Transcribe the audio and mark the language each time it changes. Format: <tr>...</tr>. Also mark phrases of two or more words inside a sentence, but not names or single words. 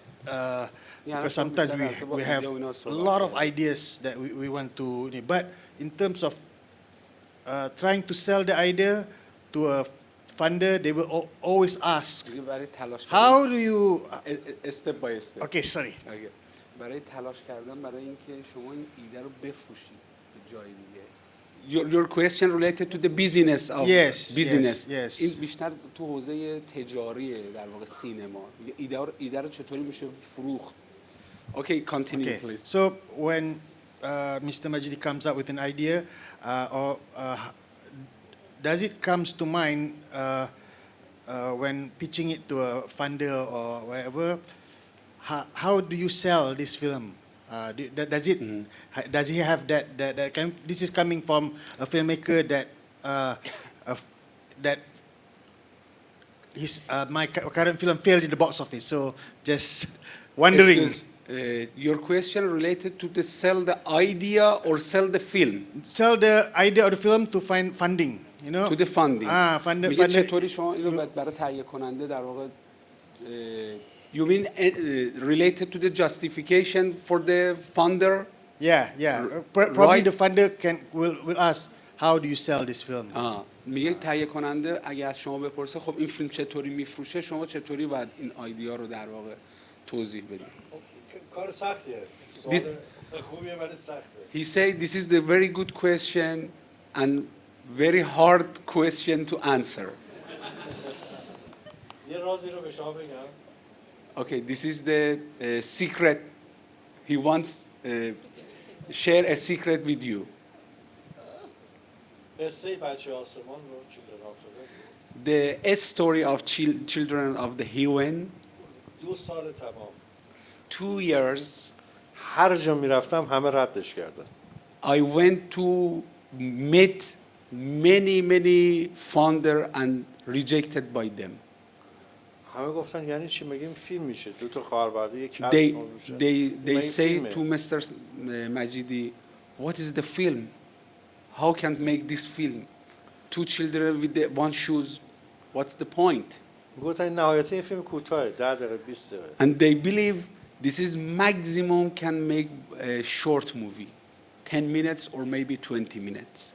<en>Because sometimes we have a lot of ideas that we want to, but in terms of trying to sell the idea to a funder, they will always ask, how do you, Step by step. okay, sorry.</en> <fa>اگه برای تلاش کردن برای اینکه شما این ایده رو بفروشید به جای دیگه.</fa> <en>Your question related to the business of Yes, business. yes.</en> <fa>این بیشتر تو حوزه تجاریه در واقع سینما. ایده رو چطوری میشه فروخت.</fa> <en>Okay, continue Okay, please. so when Mr. Majidi comes up with an idea, does it comes to mind when pitching it to a funder or wherever? How do you sell this film? Does it? Does he have that kind? This is coming from a filmmaker that his my current film failed in the box office. So just wondering. Your question related to the sell the idea or sell the film? Sell the idea of the film to find funding, you know? To the funding. Funder.</en> <fa>میگه چطوری شما اینو برای تهیه کننده در واقع</fa> <en>you mean related to the justification for the funder? Yeah. Probably Right. the funder will ask, how do you sell this film?</en> <fa>میگه تهیه کننده اگه از شما بپرسه خب این فیلم چطوری میفروشه شما چطوری باید این ایده رو در واقع توضیح بدید. کار سختیه. This- سوال خوبیه ولی سخته.</fa> <en>He said this is the very good question and very hard question to answer.</en> <fa>یه رازی رو به شما بگم.</fa> <en>Okay, this is the secret. He wants share a secret with you.</en> <fa>قصه بچه آسمان رو</fa> <en>children of the The story of children of the heaven.</en> <fa>2 سال تمام.</fa> <en>2 years.</en> <fa>هر جا میرفتم همه ردش کردن.</fa> <en>I went to meet many founder and rejected by them.</en> <fa>همه گفتن یعنی چی میگیم فیلم میشه 2 تا خواهربرده یک کس میشه.</fa> <en>They say to Mr. Majidi, what is the film? How can make this film? 2 children with the 1 shoes. What's the point?</en> <fa>گفتن نهایتا این فیلم کوتاه 10 دقیقه 20 دقیقه.</fa> <en>And they believe this is maximum can make a short movie, 10 minutes or maybe 20 minutes.</en>